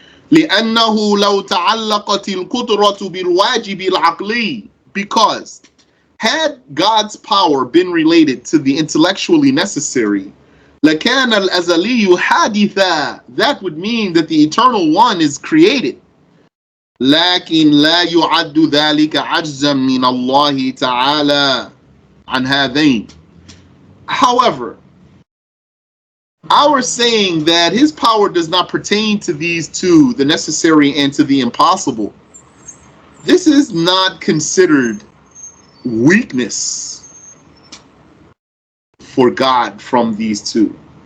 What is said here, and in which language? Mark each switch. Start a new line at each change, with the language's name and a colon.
Arabic: لِأَنَّهُ لَوْ تَعَلَّقَتِ الْقُدْرَةُ بِالْوَاجِبِ الْعَقْلِيِّ.
English: Because had God's power been related to the intellectually necessary,
Arabic: لَكَانَ الْأَزَلِيُّ حَادِثًا.
English: That would mean that the eternal one is created.
Arabic: لكن لا يعد ذلك عجزا من الله تعالى عن هذين.
English: However, our saying that his power does not pertain to these two, the necessary and to the impossible, this is not considered weakness for God from these two.